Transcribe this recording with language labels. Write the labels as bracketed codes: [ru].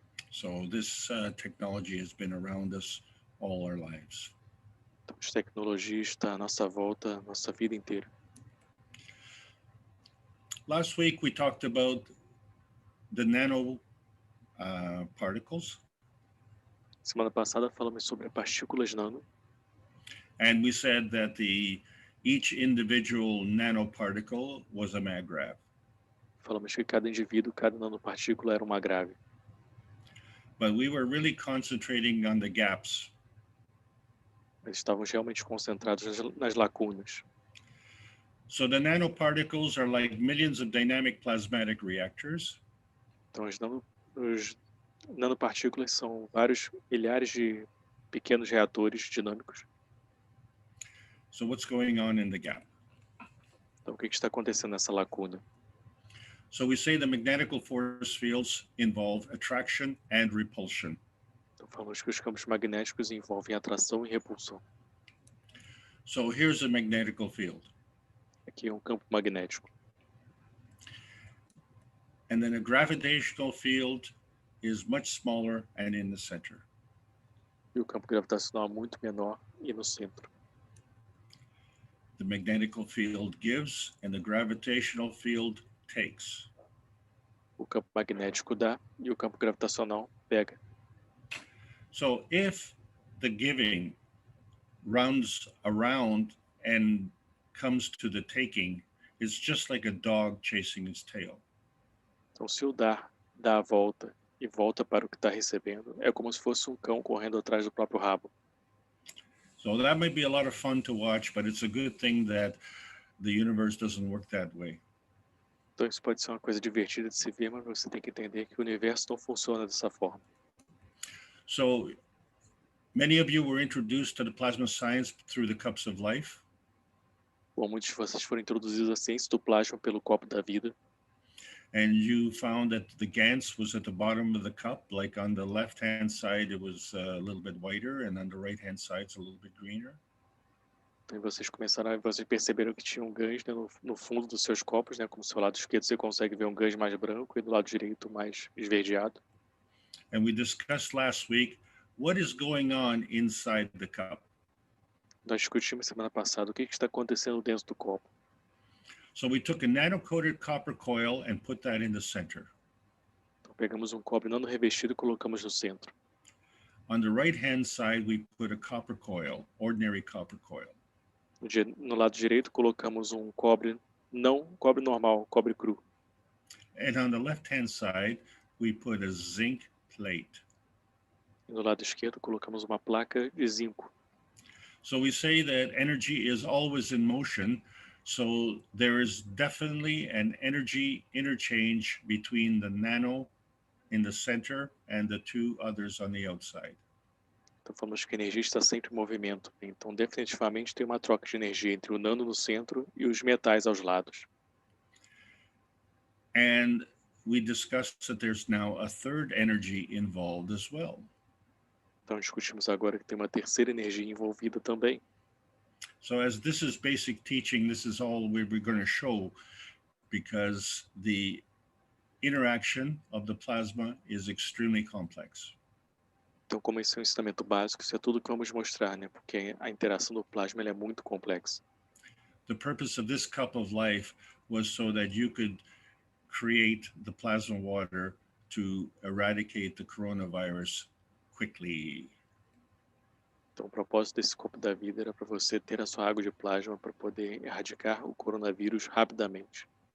[en] So this technology has been around us all our lives. [pt] Então, a tecnologia está à nossa volta, nossa vida inteira. [en] Last week we talked about the nano particles. [pt] Semana passada falamos sobre partículas nano. [en] And we said that each individual nanoparticle was a maggrav. [pt] Falamos que cada indivíduo, cada nanopartícula era uma grave. [en] But we were really concentrating on the gaps. [pt] Mas estávamos realmente concentrados nas lacunas. [en] So the nanoparticles are like millions of dynamic plasmatic reactors. [pt] Então os nanopartículas são vários milhares de pequenos reatores dinâmicos. [en] So what's going on in the gap? [pt] Então, o que está acontecendo nessa lacuna? [en] So we say the magnetical force fields involve attraction and repulsion. [pt] Então, falamos que os campos magnéticos envolvem atração e repulsão. [en] So here's a magnetical field. [pt] Aqui é um campo magnético. [en] And then a gravitational field is much smaller and in the center. [pt] E o campo gravitacional é muito menor e no centro. [en] The magnetical field gives and the gravitational field takes. [pt] O campo magnético dá e o campo gravitacional pega. [en] So if the giving runs around and comes to the taking, it's just like a dog chasing its tail. [pt] Então, se o dar dá a volta e volta para o que está recebendo, é como se fosse um cão correndo atrás do próprio rabo. [en] So that might be a lot of fun to watch, but it's a good thing that the universe doesn't work that way. [pt] Então, isso pode ser uma coisa divertida de se ver, mas você tem que entender que o universo não funciona dessa forma. [en] So many of you were introduced to the plasma science through the cups of life. [pt] Bom, muitos de vocês foram introduzidos à ciência do plasma pelo copo da vida. [en] And you found that the Gans was at the bottom of the cup, like on the left-hand side, it was a little bit whiter, and on the right-hand side, it's a little bit greener. [pt] Então, vocês perceberam que tinha um Gans, né, no fundo dos seus copos, né, como do seu lado esquerdo você consegue ver um Gans mais branco e do lado direito mais esverdeado. [en] And we discussed last week, what is going on inside the cup? [pt] Nós discutimos semana passada o que está acontecendo dentro do copo. [en] So we took a nano-coated copper coil and put that in the center. [pt] Então, pegamos um cobre nano revestido e colocamos no centro. [en] On the right-hand side, we put a copper coil, ordinary copper coil. [pt] No lado direito, colocamos um cobre normal, cobre cru. [en] And on the left-hand side, we put a zinc plate. [pt] E no lado esquerdo, colocamos uma placa de zinco. [en] So we say that energy is always in motion. So there is definitely an energy interchange between the nano in the center and the two others on the outside. [pt] Então falamos que a energia está sempre em movimento. Então definitivamente tem uma troca de energia entre o nano no centro e os metais aos lados. [en] And we discussed that there's now a third energy involved as well. [pt] Então discutimos agora que tem uma terceira energia envolvida também. [en] So as this is basic teaching, this is all we're going to show, because the interaction of the plasma is extremely complex. [pt] Então, como esse é um ensinamento básico, isso é tudo que vamos mostrar, né? Porque a interação do plasma é muito complexa. [en] The purpose of this cup of life was so that you could create the plasma water to eradicate the coronavirus quickly. [pt] Então, o propósito desse copo da vida era para você ter a sua água de plasma para poder erradicar o coronavírus rapidamente.